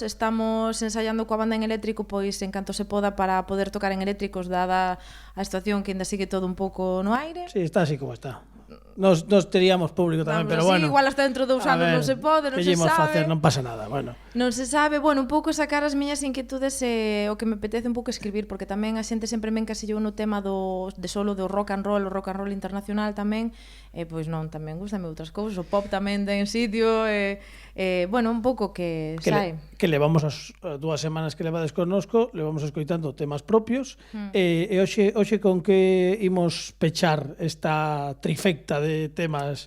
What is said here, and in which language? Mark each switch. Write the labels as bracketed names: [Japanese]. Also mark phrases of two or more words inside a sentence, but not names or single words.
[Galician] Estamos ensaiando coa banda en eléctrico pois en canto se poda para poder tocar en eléctricos dada a situación que ainda sigue todo un pouco no aire. Sí, está así como está. Nos teríamos público tamén, pero sí, bueno. igual hasta dentro de 2 anos non se pode, non se sabe. Facer, non pasa nada, bueno. Non se sabe, bueno, un pouco sacar as miñas inquietudes e o que me apetece un pouco escribir, porque tamén a xente sempre me encasillou no tema de solo do [English] rock and roll, [Galician] o [English] rock and roll [Galician] internacional tamén, e pois non, tamén gustame outras cousas, o pop tamén ten sitio, bueno, un pouco que sae. Que levamos as 2 semanas que levades connosco, levamos escoitando temas propios, e hoxe con que imos pechar esta trifecta de temas.